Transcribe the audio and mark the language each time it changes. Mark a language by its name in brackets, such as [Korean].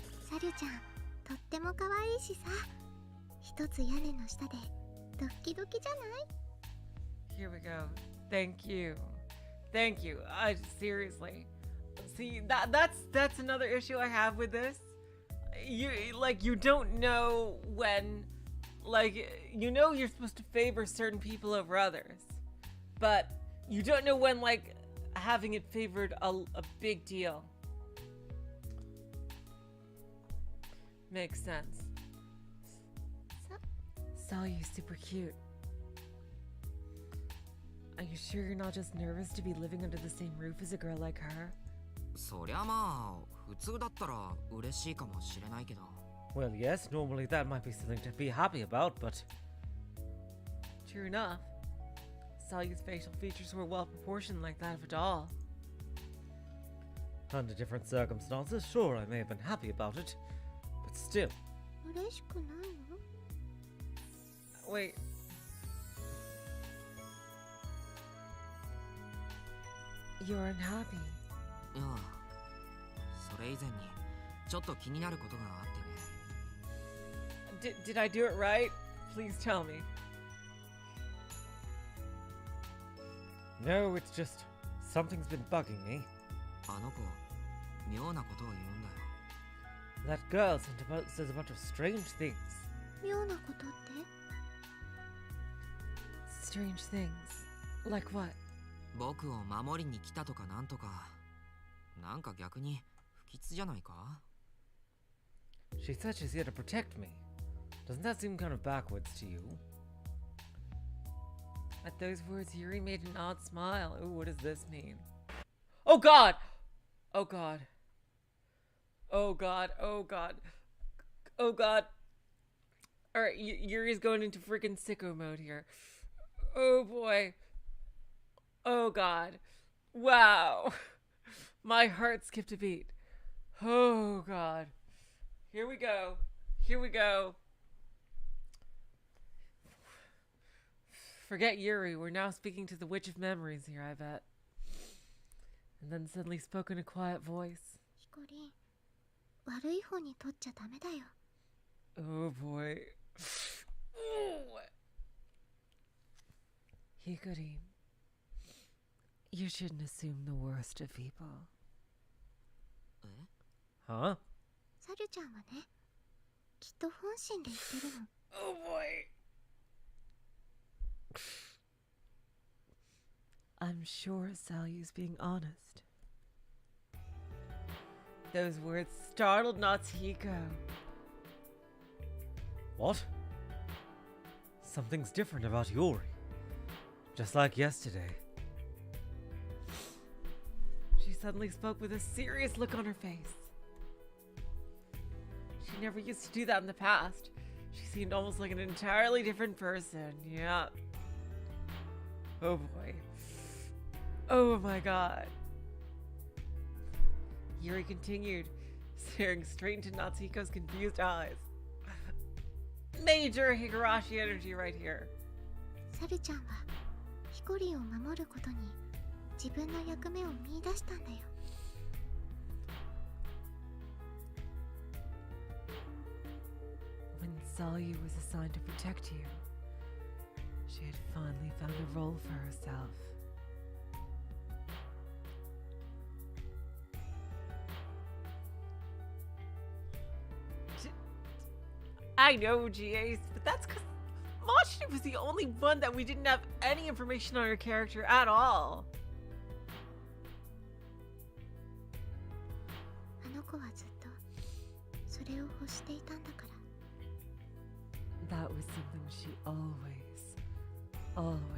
[Japanese] サリュちゃん、とっても可愛いしさ。一つ屋根の下でドキドキじゃない？ [English] Here we go. Thank you. Thank you. Seriously. See, that's another issue I have with this. You don't know when, you know you're supposed to favor certain people over others, but you don't know when, having it favored a big deal. Makes sense. Salyu's super cute. Are you sure you're not just nervous to be living under the same roof as a girl like her? [Japanese] そりゃまあ、普通だったら嬉しいかもしれないけど。 [English] Well, yes, normally that might be something to be happy about, but True enough. Salyu's facial features were well proportioned like that of a doll. under different circumstances, sure, I may have been happy about it, but still. [Japanese] 嬉しくないの？ [English] Wait. You're unhappy. [Japanese] いや、それ以前にちょっと気になることがあってね。 [English] Did I do it right? Please tell me. No, it's just something's been bugging me. [Japanese] あの子、妙なことを言うんだよ。 [English] That girl says a bunch of strange things. [Japanese] 妙なことって？ [English] Strange things. Like what? [Japanese] 僕を守りに来たとかなんとか。なんか逆に不吉じゃないか？ [English] She said she's here to protect me. Doesn't that seem kind of backwards to you? At those words, Yuri made an odd smile. Ooh, what does this mean? Oh god! Oh god. Oh god. Oh god. Oh god. Alright, Yuri's going into freaking sicko mode here. Oh boy. Oh god. Wow. My heart skipped a beat. Oh god. Here we go. Here we go. Forget Yuri, we're now speaking to the Witch of Memories here, I bet. And then suddenly spoke in a quiet voice. [Japanese] ヒコリン、悪い方に取っちゃダメだよ。 [English] Oh boy. Ooh. Hikorin, you shouldn't assume the worst of people. [Japanese] え？ [English] Huh? [Japanese] サリュちゃんはね、きっと本心で言ってるの。 [English] Oh boy. I'm sure Salyu's being honest. Those words startled Natsuhiko. What? Something's different about Yuri. Just like yesterday. She suddenly spoke with a serious look on her face. She never used to do that in the past. She seemed almost like an entirely different person. Yeah. Oh boy. Oh my god. Yuri continued, staring straight into Natsuhiko's confused eyes. Major Higurashi energy right here. [Japanese] サリュちゃんはヒコリンを守ることに自分の役目を見出したんだよ。 [English] When Salyu was assigned to protect you, she had finally found a role for herself. I know, G-Ace, but that's because Machi was the only one that we didn't have any information on her character at all. [Japanese] あの子はずっとそれを欲していたんだから。 [English] That was something she always wanted.